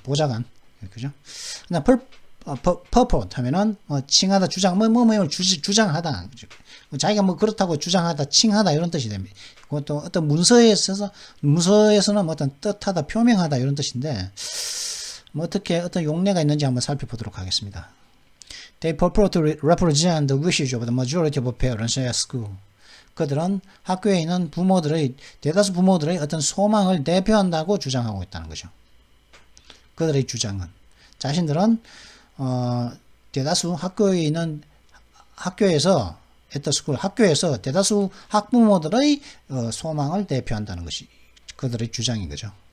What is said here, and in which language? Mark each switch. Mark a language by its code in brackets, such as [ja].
[ko] 보좌관, 그죠? 그다음 purport 하면은 뭐 칭하다, 주장, 뭐 주장하다. 그죠? 자기가 뭐 그렇다고 주장하다, 칭하다 이런 뜻이 됩니다. 그것도 어떤 문서에서는 뭐 어떤 뜻하다, 표명하다 이런 뜻인데 뭐 어떻게 어떤 용례가 있는지 한번 살펴보도록 하겠습니다. [en] They purport to represent the wishes of the majority of parents at school. [ko] 그들은 학교에 있는 대다수 부모들의 어떤 소망을 대표한다고 주장하고 있다는 거죠. 그들의 주장은 자신들은 대다수 학교에서 [en] at the school [ko] 학교에서 대다수 학부모들의 소망을 대표한다는 것이 그들의 주장인 거죠.